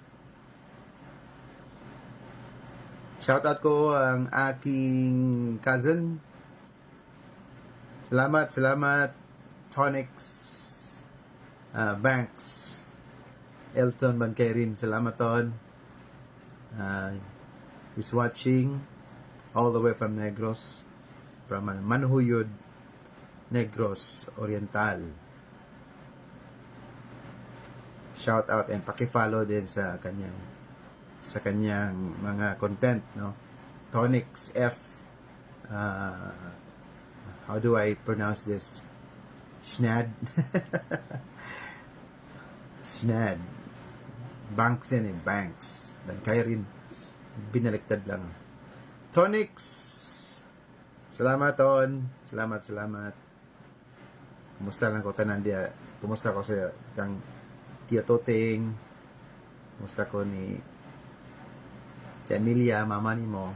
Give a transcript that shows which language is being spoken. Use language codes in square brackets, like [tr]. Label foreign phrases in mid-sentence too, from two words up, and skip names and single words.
[tl] Shoutout ko ang aking cousin. Salamat Tonix Banks, Elton Bankairin. [en] Salamat Ton. He's watching all the way from Negros, from Manhuyod, Negros Oriental. Shout out [tl] and paki-follow din sa kanyang mga content, no? [en] Tonix F. How do I pronounce this? Schnad. Schnad. [tl] Banks yan Banks. Bankairin. Binaliktad lang. Tonix. Salamat, Ton. Salamat. [ceb] Kumusta lang ko tanan dia? Kumusta ko sa kang Tia Toting? Kumusta ko ni Tia Emilia, mama ni mo?